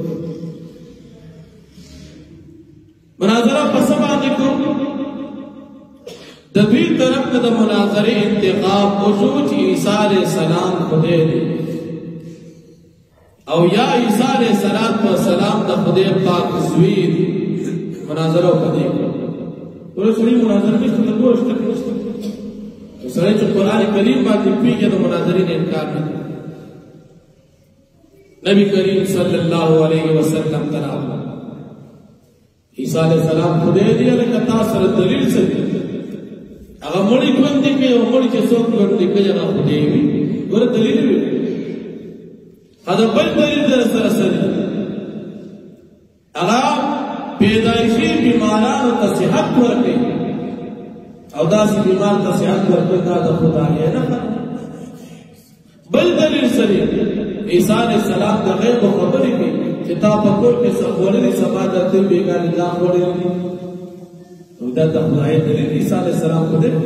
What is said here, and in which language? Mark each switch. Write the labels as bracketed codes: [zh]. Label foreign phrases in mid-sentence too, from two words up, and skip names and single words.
[ps] مناظره په سبا کې کو د دوی طرف نه د مناظرې انتخاب وشو چې عیسی علیه السلام خدای دی او یا عیسی علیه السلام د خدای پاک زوی دی. مناظره وکړي ورسره مناظره نشته د ګوښته نشته. سره چې قرآن کریم باندې پیږي د مناظرې نه انکار نه. نبی کریم صلی اللہ علیہ وسلم تراغ عیسیٰ علیہ السلام خدای دی لکه تاسو سره دلیل څه دی هغه مړی ژوندی کوي او مړی چې څوک ژوندی کوي هغه خدای وي ګوره دلیل وي دا بل دلیل در سره سره هغه پیدایشي بیمارانو ته صحت ورکوي او داسې بیمار ته صحت ورکوي دا د خدای نه بل دلیل سره عیسیٰ علیہ السلام د غیب خبرې کوي چې تا په کور کې څه خوړلې سبا درته بیګانې دا خوړلې نو دا د خدای دلیل عیسی علیه السلام خو دی